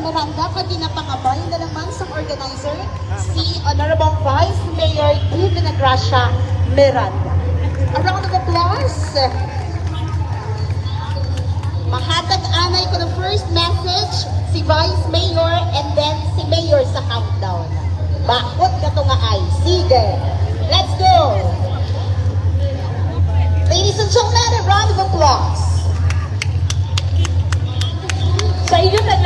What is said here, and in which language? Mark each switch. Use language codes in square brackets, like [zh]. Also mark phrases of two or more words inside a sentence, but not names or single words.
[hil] Miranda, pag ginapangabay na naman sa organizer, si Honorable Vice Mayor Divina Gracia Miranda. [en] A round of applause. [hil] Mahatag anay ko [en] the first message, [hil] si Vice Mayor and then si Mayor sa countdown. Bakot ka to nga ay. Sige. [en] Let's go. Ladies and gentlemen, a round of applause. [hil] Sa iyo